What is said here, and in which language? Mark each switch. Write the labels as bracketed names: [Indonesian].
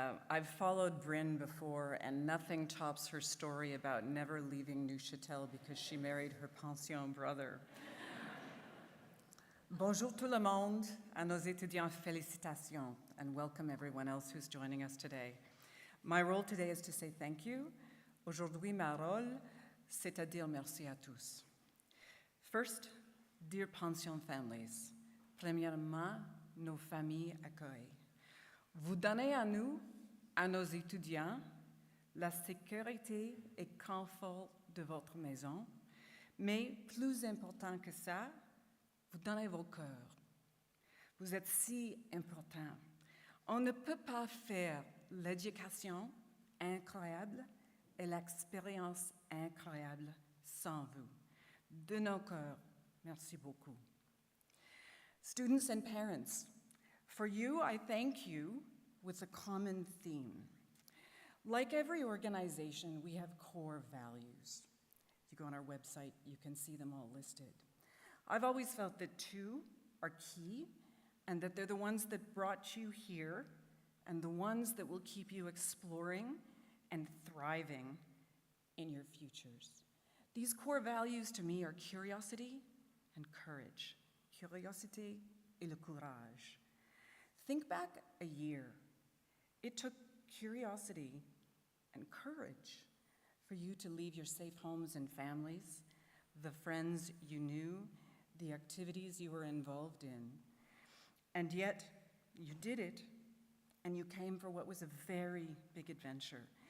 [English] I've followed Bryn before, and nothing tops her story about never leaving Neuchâtel because she married her pension brother. [French] Bonjour tout le monde, à nos étudiants, félicitations, [English] and welcome everyone else who's joining us today. My role today is to say thank you. [French] Aujourd'hui, ma rôle, c'est à dire merci à tous. [English] First, dear pension families, [French] premièrement, nos familles accueillent. Vous donnez à nous, à nos étudiants, la sécurité et confort de votre maison, mais plus important que ça, vous donnez vos cœurs. Vous êtes si importants. On ne peut pas faire l'éducation incroyable et l'expérience incroyable sans vous. De nos cœurs, merci beaucoup. [English] Students and parents, for you, I thank you with a common theme. Like every organization, we have core values. If you go on our website, you can see them all listed. I've always felt that two are key, and that they're the ones that brought you here, and the ones that will keep you exploring and thriving in your futures. These core values to me are curiosity and courage. [French] Curiosité et le courage. [English] Think back a year. It took curiosity and courage for you to leave your safe homes and families, the friends you knew, the activities you were involved in. And yet, you did it, and you came for what was a very big adventure.